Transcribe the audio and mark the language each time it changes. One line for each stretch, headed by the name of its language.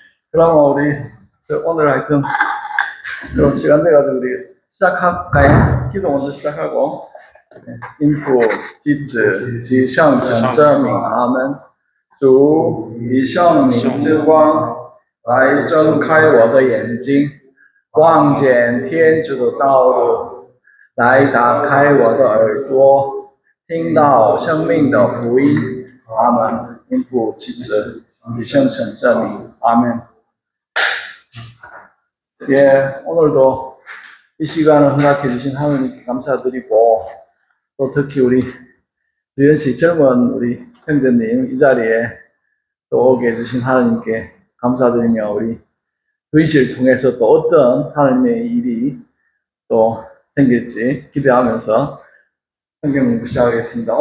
Korean: 그러면 우리 오늘 하여튼 그럼 시간 돼가지고 우리 시작할까요? 기도 먼저 시작하고 인
Chinese: 父及子及圣神之名，阿门。主以圣灵之光来睁开我的眼睛，望见天主的道路，来打开我的耳朵，听到生命的福音。阿门。因父及子及圣神之名，阿门。
Korean: 예, 오늘도 이 시간을 허락해 주신 하나님께 감사드리고 또 특히 우리 주현 씨 젊은 우리 형제님 이 자리에 또 오게 해주신 하나님께 감사드리며 우리 주현 씨를 통해서 또 어떤 하나님의 일이 또 생길지 기대하면서 성경 공부 시작하겠습니다.